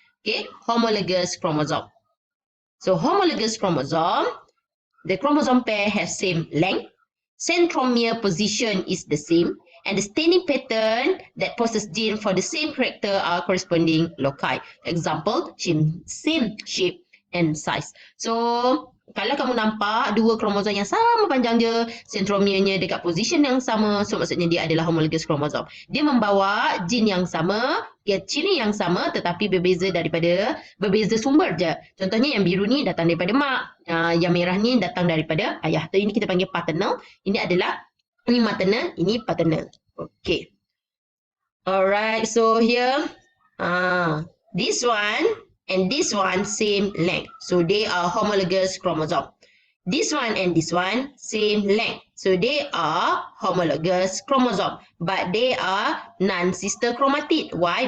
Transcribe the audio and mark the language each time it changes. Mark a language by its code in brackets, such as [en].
[en] Okay, homologous chromosome. So homologous chromosome, the chromosome pair have same length, centromere position is the same, and the staining pattern that possess gene for the same character are corresponding loci. Example, same shape and size. [ms] So, kalau kamu nampak dua kromosom yang sama panjang dia, centromernya dekat position yang sama, so maksudnya dia adalah homologous chromosome. Dia membawa gene yang sama, ciri yang sama tetapi berbeza sumber je. Contohnya yang biru ni datang daripada mak, yang merah ni datang daripada ayah. So, ini kita panggil paternal. Ini maternal, ini paternal. Okay. [en] Alright, so here, this one and this one same length. So they are homologous chromosome. This one and this one same length. So they are homologous chromosome. But they are non-sister chromatid. Why?